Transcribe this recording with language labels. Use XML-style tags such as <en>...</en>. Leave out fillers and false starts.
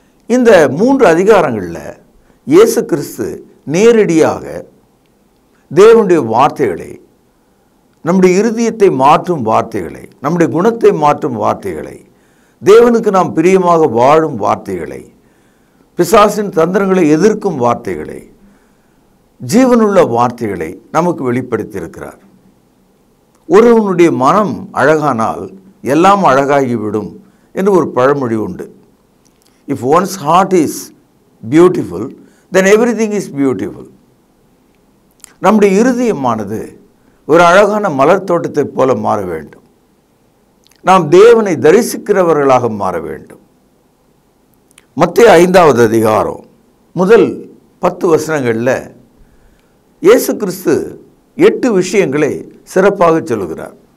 <ta>இந்த 3 அதிகாரங்களில் இயேசு கிறிஸ்து நேரடியாக தேவனுடைய வார்த்தைகளை, நம்முடைய இருதயத்தை மாற்றும் வார்த்தைகளை, நம்முடைய குணத்தை மாற்றும் வார்த்தைகளை, தேவனுக்கு நாம் பிரியமாக வாழும் வார்த்தைகளை, பிசாசின் தந்திரங்களை எதிர்க்கும் வார்த்தைகளை, ஜீவனுள்ள வார்த்தைகளை நமக்கு வெளிப்படுத்தியிருக்கிறார். ஒருவனுடைய மனம் அழகானால் எல்லாம் அழகாகிவிடும் என்று ஒரு பழமொழி உண்டு.</ta> <en>If one's heart is beautiful, then everything is beautiful.</en> <ta>நம்முடைய இருதயமானது ஒரு அழகான மலர் தோட்டத்தைப் போல மாற வேண்டும். நாம் தேவனை தரிசிக்கிறவர்களாக மாற வேண்டும். மத்தேயு 5வது அதிகாரம் முதல் 10 வசனங்களில் இயேசு கிறிஸ்து 8 விஷயங்களை சிறப்பாக சொல்லுகிறார்.</ta>